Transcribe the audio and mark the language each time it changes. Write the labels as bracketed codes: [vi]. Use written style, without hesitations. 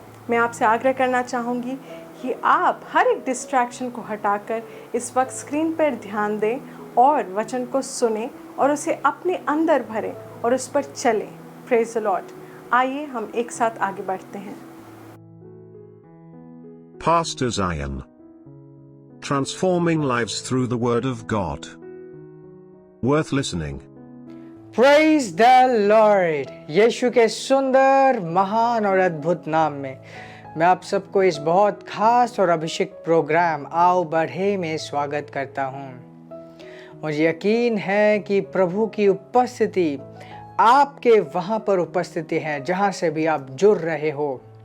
[hi] मैं आपसे आग्रह करना चाहूँगी कि आप हर एक डिस्ट्रैक्शन को हटाकर इस वक्त स्क्रीन पर ध्यान दें और वचन को सुनें और उसे अपने अंदर भरें और उस पर चलें। [en] Praise the lord. [hi] आइए हम एक साथ आगे बढ़ते हैं। [en] Pastor Zion. Transforming lives through the Word of God. Worth listening. Praise the Lord। [hi] यीशु के सुंदर, महान और अद्भुत नाम में मैं आप सबको इस बहुत खास और अभिषेक प्रोग्राम आओ बढ़े में स्वागत करता हूँ। मुझे यकीन है कि प्रभु की उपस्थिति आपके वहाँ पर उपस्थिति है जहाँ से भी आप जुड़ रहे हो।